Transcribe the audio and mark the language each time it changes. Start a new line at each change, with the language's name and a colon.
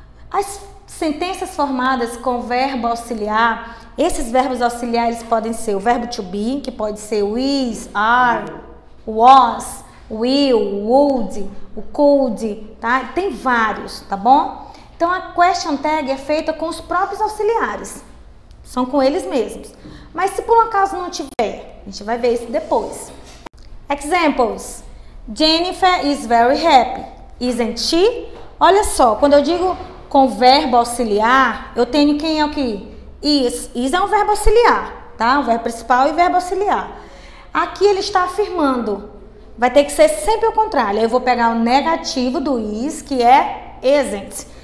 Portuguese: As sentenças formadas com verbo auxiliar, esses verbos auxiliares podem ser o verbo to be, que pode ser o is, are, was, will, would, o could, tá? Tem vários, tá bom? Então a question tag é feita com os próprios auxiliares, são com eles mesmos. Mas se por um acaso não tiver, a gente vai ver isso depois.
English: Examples: Jennifer is very happy. Isn't she?
Portuguese: Olha só, quando eu digo com verbo auxiliar, eu tenho quem é o que? Is. Is é um verbo auxiliar, tá? O verbo principal e verbo auxiliar. Aqui ele está afirmando. Vai ter que ser sempre o contrário. Eu vou pegar o negativo do is, que é isn't.